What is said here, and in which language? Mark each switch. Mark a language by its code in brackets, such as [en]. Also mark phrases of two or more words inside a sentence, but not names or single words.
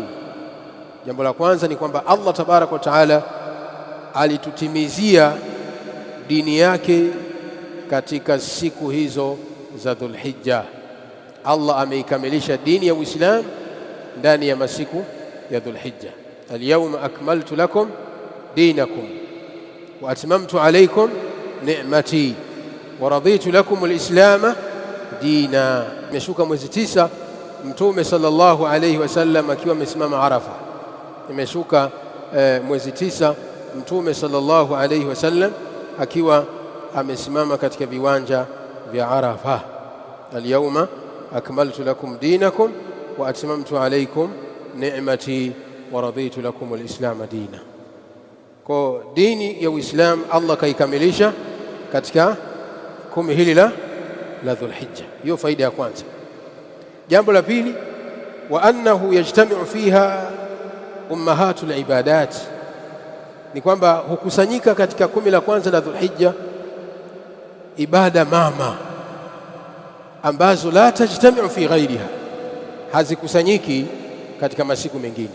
[sw] Jambo la kwanza ni kwamba Allah [ar] تبارك وتعالى [sw] alitutimizia dini yake katika siku hizo za Dhulhijja. Allah ameikamilisha dini ya Uislamu ndani ya masiku ya Dhulhijja. [ar] اليوم أكملت لكم دينكم وأتممت عليكم نعمتي ورضيت لكم الإسلام دينا. [sw] Imeshuka mwezi 9, Mtume [ar] صلى الله عليه وسلم [sw] akiwa amesimama Arafa. Imeshuka mwezi 9, Mtume [ar] صلى الله عليه وسلم [sw] akiwa amesimama katika viwanja vya Arafa. [ar] اليوم أكملت لكم دينكم وأتممت عليكم نعمتي ورضيت لكم الإسلام دينا. [sw] Kwa dini ya Uislamu Allah kaikamilisha katika 10 hili la Dhulhijja. Hiyo faida ya kwanza. Jambo la pili, [ar] وأنه يجتمع فيها أمهات العبادات, [sw] ni kwamba hukusanyika katika 10 la kwanza la Dhulhijja ibada mama ambazo [ar] لا تجتمع في غيرها, [sw] hazikusanyiki katika masiku mengine.